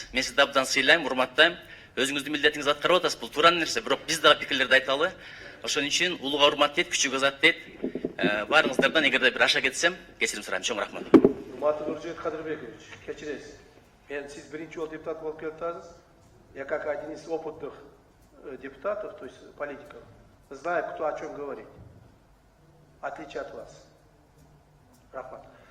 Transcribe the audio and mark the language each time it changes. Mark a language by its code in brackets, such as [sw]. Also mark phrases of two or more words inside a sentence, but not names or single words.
[ky] Мен сизди абдан сыйлайм, урматтайм. Өзүңүздүн милдетиңизди аткарып атасыз, бул туура нерсе, бирок биз дагы пикирлерди айталы. Ошон үчүн улууга урмат дейт, күчүгө зат дейт. Баарыңыздардан эгерде бир аша кетсем, кечирим сурайм. Чоң рахмат. Урматтуу Нуржигит Кадырбекович, кечиресиз. Мен сиз биринчи жолу депутат болуп келип атасыз. [ru] Я как один из опытных депутатов, то есть политиков, знаю, кто о чем говорит. В отличие от вас. [ky] Рахмат.